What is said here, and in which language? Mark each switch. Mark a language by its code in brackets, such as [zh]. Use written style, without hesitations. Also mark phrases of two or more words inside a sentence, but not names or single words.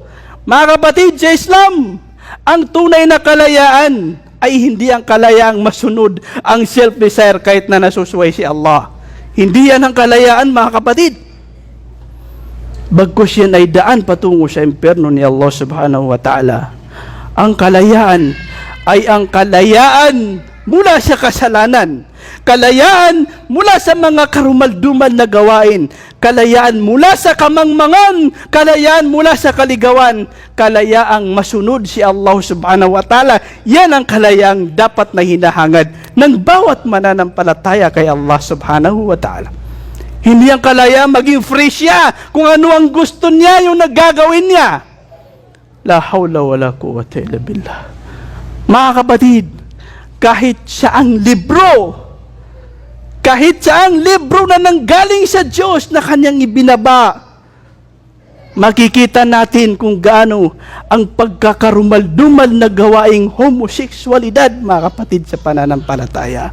[tl] Mga kapatid sa Islam, ang tunay na kalayaan ay hindi ang kalayaang masunod ang self-desire kahit na nasusuway si Allah. Hindi yan ang kalayaan, mga kapatid. Bagkus yan ay daan patungo sa impyerno ni Allah [ar] سبحانه وتعالى. [tl] Ang kalayaan ay ang kalayaan mula sa kasalanan. Kalayaan mula sa mga karumaldumal na gawain. Kalayaan mula sa kamangmangan. Kalayaan mula sa kaligawan. Kalayaang masunod si Allah [ar] سبحانه وتعالى. [tl] Yan ang kalayaang dapat na hinahangad ng bawat mananampalataya kay Allah [ar] سبحانه وتعالى. [tl] Hindi ang kalayaan maging free siya kung ano ang gusto niya yung nagagawin niya. [ar] لا حول ولا قوة إلا بالله. [tl] Mga kapatid, kahit saang libro na nanggaling sa Diyos na kanyang ibinaba, makikita natin kung gaano ang pagkakarumaldumal na gawaing homoseksualidad, mga kapatid, sa pananampalataya.